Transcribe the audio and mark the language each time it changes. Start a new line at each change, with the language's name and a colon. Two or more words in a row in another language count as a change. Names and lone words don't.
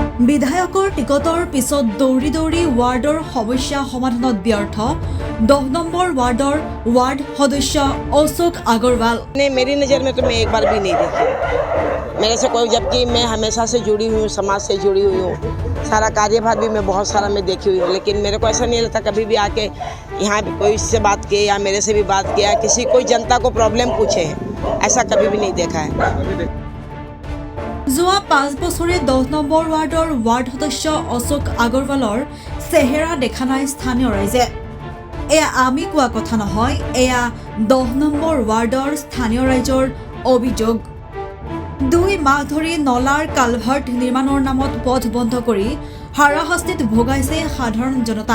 Assamese: বিধায়কৰ টিকটৰ পিছত দৌৰি দৌৰি ৱাৰ্ডৰ সমস্যা সমাধানত ব্যৰ্থ 10 নম্বৰ ৱাৰ্ডৰ ৱাৰ্ড সদস্য অশোক আগৰৱাল।
Hindi: मेरी नज़र में तो मैं एक बार भी नहीं देखी मेरे से कोई, जबकि मैं हमेशा से जुड़ी हुई हूँ, समाज से जुड़ी हुई हूँ, सारा कार्यभार भी मैं बहुत सारा मैं देखी हुई हूँ, लेकिन मेरे को ऐसा नहीं लगता कभी भी आके यहाँ कोई से बात किए या मेरे से भी बात किया, किसी कोई जनता को प्रॉब्लम पूछे, ऐसा कभी भी नहीं देखा है।
Assamese: যোৱা 5 বছৰে 10 নম্বৰ ৱাৰ্ডৰ ৱাৰ্ড সদস্য অশোক আগৰৱালৰ চেহেৰা দেখা নাই স্থানীয় ৰাইজে। এয়া আমি কোৱা কথা নহয়, এয়া 10 নম্বৰ ৱাৰ্ডৰ স্থানীয় ৰাইজৰ অভিযোগ। 2 মাহ ধৰি নলাৰ কালভাৰ্ট নিৰ্মাণৰ নামত পথ বন্ধ কৰি হাৰাশাস্তিত ভোগাইছে সাধাৰণ জনতাক।